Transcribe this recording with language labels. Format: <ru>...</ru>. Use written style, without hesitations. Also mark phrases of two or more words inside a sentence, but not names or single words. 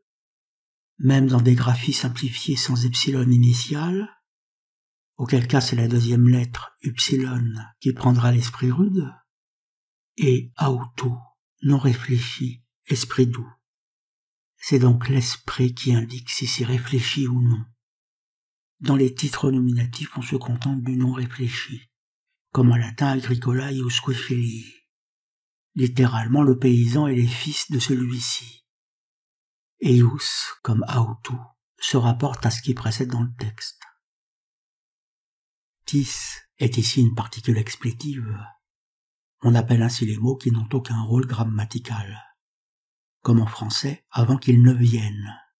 <fr>Même dans des graphies simplifiées sans epsilon initial, auquel cas c'est la deuxième lettre, upsilon, qui prendra l'esprit rude, et autou, non réfléchi, esprit doux. C'est donc l'esprit qui indique si c'est réfléchi ou non. Dans les titres nominatifs, on se contente du non réfléchi, comme en latin</fr> <la>agricola iusque filii,</la> <fr>littéralement le paysan et les fils de celui-ci. eius comme autu se rapporte à ce qui précède dans le texte. Tis est ici une particule explétive. On appelle ainsi les mots qui n'ont aucun rôle grammatical, comme en français avant qu'ils ne viennent.</fr>